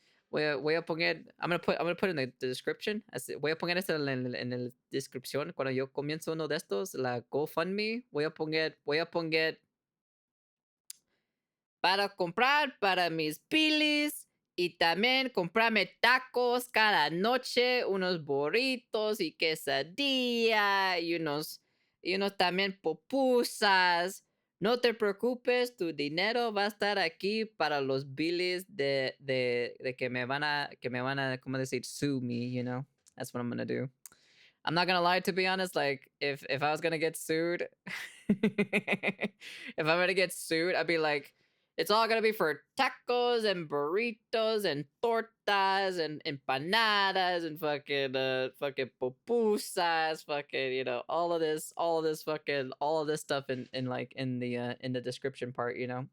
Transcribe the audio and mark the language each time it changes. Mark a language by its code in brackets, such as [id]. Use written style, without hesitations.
[es] Voy a poner, [en] I'm gonna put in the description. [es] Voy a poner esto en la descripción cuando yo comienzo uno de estos, la GoFundMe. Voy a poner para comprar para mis pilis y también comprarme tacos cada noche, unos burritos y quesadilla y unos también pupusas. No te preocupes, tu dinero va a estar aquí para los bilis de que me van a, ¿cómo decir? [en] Sue me, you know? That's what I'm gonna do. I'm not gonna lie, to be honest, like, if I was gonna get sued, if I'm gonna get sued, I'd be like, it's all gonna be for tacos and burritos and tortas and empanadas and fucking pupusas, fucking, you know, all of this stuff in like in the description part, you know.